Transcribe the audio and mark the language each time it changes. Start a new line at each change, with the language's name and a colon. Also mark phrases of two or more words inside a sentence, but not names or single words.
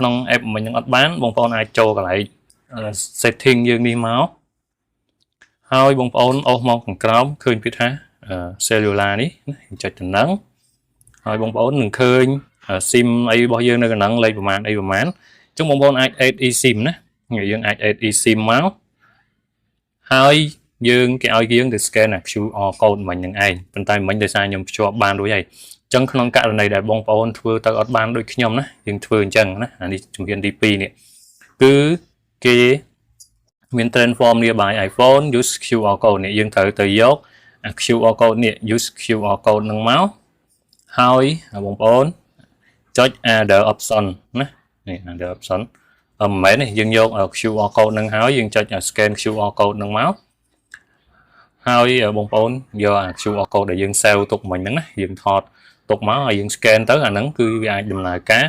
Khmer: ក្នុង app មិញនឹងអត់បានបងប្អូនអាចចូលកន្លែង setting យើងនេះមកហើយបងប្អូនអូសមកខាងក្រោមឃើញពាក្យថា cellular នេះចុចទៅហ្នឹងហើយបងប្អូននឹងឃើញ SIM អីរបស់យើងនៅក្នុងលេខប្រមាណអីប្រមាណអញ្ចឹងបងប្អូនអាច
English: add eSIM
Khmer: ណាយើងអាច
English: add eSIM
Khmer: មកហើយយើងគេឲ្យយើងទៅ
English: scan QR code
Khmer: មិញនឹងឯងប៉ុន្តែមិញដោយសារខ្ញុំភ្ជាប់បានរួចហើយអ ញ្ចឹងក្នុងករណីដែលបងប្អូនធ្វើទៅអត់បានដូចខ្ញុំណាយើងធ្វើអញ្ចឹងណាអានេះជំហានទី2នេះគឺគេមាន
English: transform nearby iPhone use QR code
Khmer: នេះយើងត្រូវទៅយក
English: QR code
Khmer: នេះ
English: use QR code
Khmer: នឹងមកហើយបងប្អូនចុច
English: other option
Khmer: ណានេះ
English: other option
Khmer: មិន មែននេះយើងយក
English: QR code
Khmer: នឹងហើយយើងចុច
English: scan QR code
Khmer: នឹងមកហើយបងប្អូនយក
English: QR code
Khmer: ដែលយើង save ទុកមិញហ្នឹងណាយើងថតទុកមកហើយយើង scan ទៅអាហ្នឹងគឺវាអាចដំណើរការ